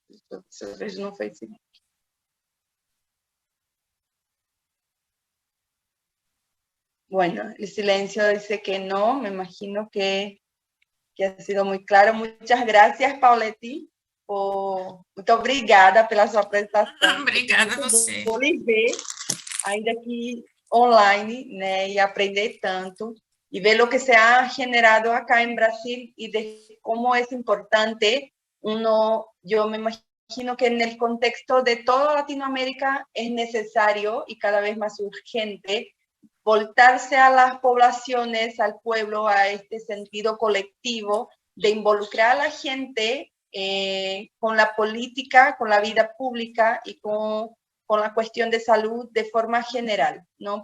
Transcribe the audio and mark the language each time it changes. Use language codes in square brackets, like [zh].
[es] No fue así. Bueno, el silencio dice que no, me imagino que ha sido muy claro. Muchas gracias, Paulette. [pt] Muito obrigada pela sua apresentação. Obrigada a você. Vou lhe ver ainda aqui online, né, e aprender tanto. [es] y ver lo que se ha generado acá en Brasil y de cómo es importante yo me imagino que en el contexto de toda Latinoamérica es necesario y cada vez más urgente voltarse a las poblaciones, al pueblo, a este sentido colectivo de involucrar a la gente con la política, con la vida pública y con la cuestión de salud de forma general, ¿no?